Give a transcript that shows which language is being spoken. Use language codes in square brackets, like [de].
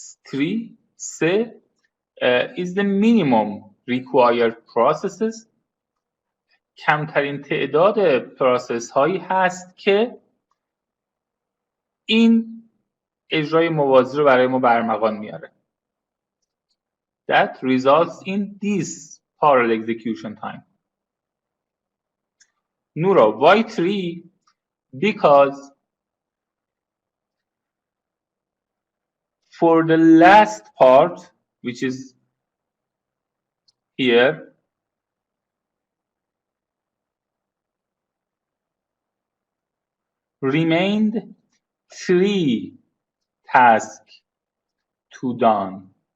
[en] Three, C is the minimum required processes. [fa] کمترین تعداد پروسس هایی هست که این اجرای موازی رو برای ما برمغان میاره. [en] That results in this parallel execution time. Nura, why 3? Because for the last part, which is here, remained 3 tasks to done.